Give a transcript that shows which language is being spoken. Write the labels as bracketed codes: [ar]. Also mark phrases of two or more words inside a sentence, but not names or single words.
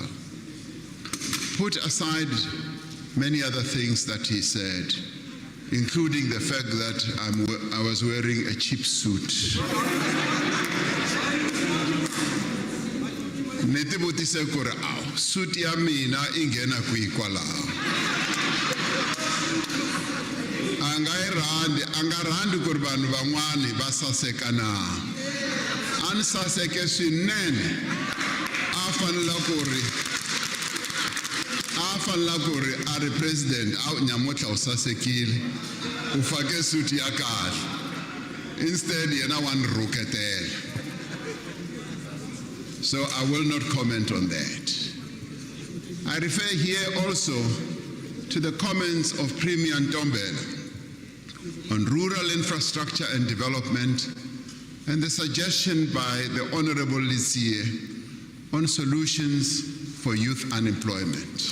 [en] Put aside many other things that he said, including the fact that I was wearing a cheap suit. [ts] Netibutise kore aw, suit ya mina ingena kuikwalao. Angarandi kore vanhu van'wani va saseka na. Ani saseke swinene, a fanela kore a ri president a nyamotla u sasekile u fake suit ya kahle. Instead yena wa nrhuketela. [en] So I will not comment on that. I refer here also to the comments of Premier Ntombela on rural infrastructure and development and the suggestion by the Honorable Lisie on solutions for youth unemployment.